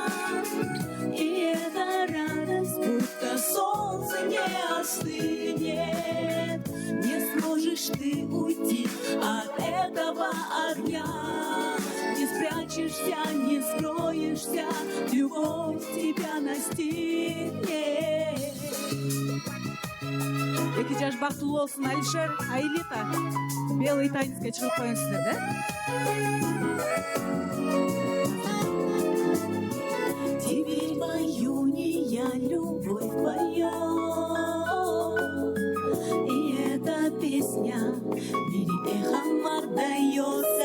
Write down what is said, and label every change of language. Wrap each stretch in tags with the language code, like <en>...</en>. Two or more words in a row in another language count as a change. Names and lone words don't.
<ru>И эта радость, будто солнце не остынет. Не сможешь ты уйти от этого огня. Не спрячешься, не скроешься, любовь тебя настигнет.</ru> <ky>2 жаш бактылуу болсун Алишер, Айлита.</ky> <ru>Белый танцке</ru> <ky>чыгып коюңуздар, да?</ky> <ru>Теперь пою не я, любовь поет. И эта песня в мире эхом отдается.</ru>